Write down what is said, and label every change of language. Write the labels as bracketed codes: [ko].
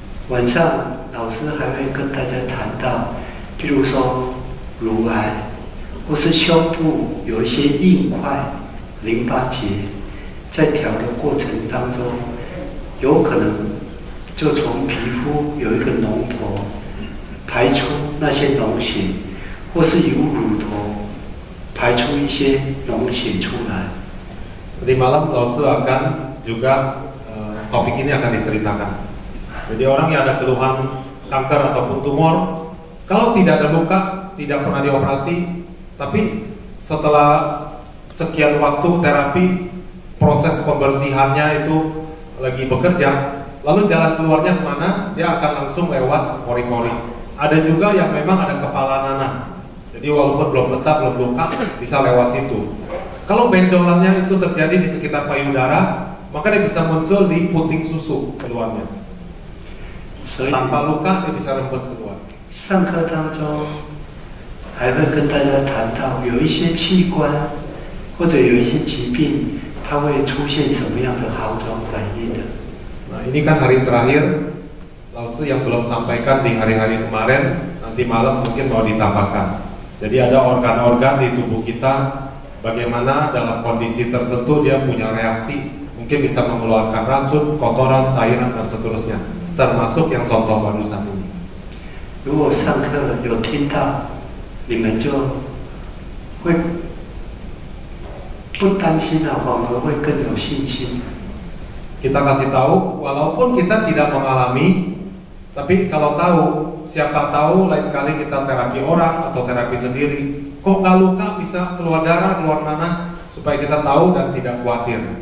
[zh] 晚上老师还会跟大家谈到，譬如说乳癌，或是胸部有一些硬块、淋巴结，在调的过程当中，有可能就从皮肤有一个脓头排出那些脓血，或是由乳头排出一些脓血出来。 [id] Di malam Laosu akan juga topik ini akan diceritakan. Jadi orang yang ada keluhan kanker ataupun tumor, kalau tidak ada luka, tidak pernah dioperasi, tapi setelah sekian waktu terapi, proses pembersihannya itu lagi bekerja, lalu jalan keluarnya kemana? Dia akan langsung lewat pori-pori. Ada juga yang memang ada kepala nanah, jadi walaupun belum pecah, belum luka, bisa lewat situ. Kalau benjolannya itu terjadi di sekitar payudara, maka dia bisa muncul di puting susu keluarnya. Tanpa luka, dia bisa rembes keluar. [zh] 上课当中还会跟大家谈到，有一些器官或者有一些疾病，它会出现什么样的好转反应的。 [id] Nah, ini kan hari terakhir Lause yang belum sampaikan di hari-hari kemarin, nanti malam mungkin mau ditambahkan. Jadi ada organ-organ di tubuh kita, bagaimana dalam kondisi tertentu dia punya reaksi, mungkin bisa mengeluarkan racun, kotoran, cairan dan seterusnya. Termasuk yang contoh barusan ini. [zh] 如果上课有听到，你们就会不担心了，反而会更有信心。 [id] Kita kasih tahu, walaupun kita tidak mengalami, tapi kalau tahu, siapa tahu lain kali kita terapi orang atau terapi sendiri, kok nggak luka bisa keluar darah, keluar nanah, supaya kita tahu dan tidak khawatir.